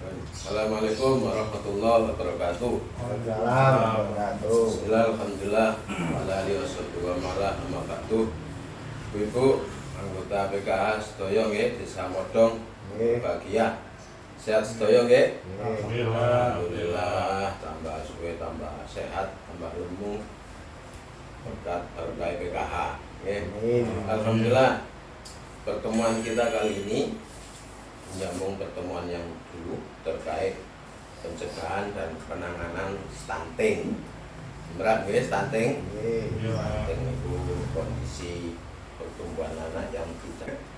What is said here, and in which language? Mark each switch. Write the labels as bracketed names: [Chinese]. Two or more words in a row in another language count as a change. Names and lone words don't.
[Arabic] السلام عليكم ورحمة الله وبركاته. وعليكم السلام وبركاته. الحمد لله، على آله ومن والاه أما بعد. [Javanese] Ibu anggota PKH sedaya nggih Desa Modong bahagia. Sehat sedaya nggih? Alhamdulillah, tambah suwe, tambah sehat, tambah ilmu berkat berkah PKH nggih. [Arabic] Alhamdulillah. [Indonesian] Pertemuan kita kali ini menyambung pertemuan yang dulu terkait pencegahan dan penanganan stunting. Berat nggih stunting? Stunting itu kondisi pertumbuhan anak yang tidak.